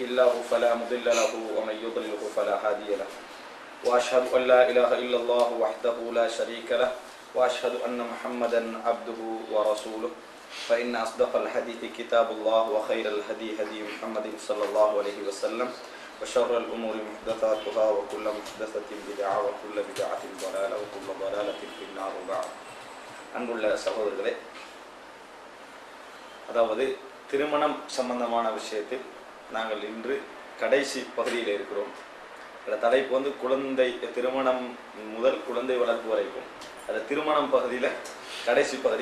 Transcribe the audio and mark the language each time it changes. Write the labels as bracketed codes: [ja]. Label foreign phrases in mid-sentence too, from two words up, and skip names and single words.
[ar] الله فلا مضل له ومن يضلله فلا هادي له وأشهد أن لا إله إلا الله وحده لا شريك له وأشهد أن محمدا عبده ورسوله فإن أصدق الحديث كتاب الله وخير الهدي هدي محمد صلى الله عليه وسلم وشر الأمور محدثاتها وكل محدثة بدعة وكل بدعة ضلالة وكل ضلالة في النار وبعد. [ta] அன்புள்ள சகோதரர்களே, அதாவது திருமணம் சம்பந்தமான விஷயத்தில் நாங்கள் இன்று கடைசி பகுதியில் இருக்கிறோம். இந்த தலைப்பு குழந்தை திருமணம் முதல் குழந்தை வளர்ப்பு வரைக்கும். அது திருமணம் பகுதியில் கடைசி பகுதி.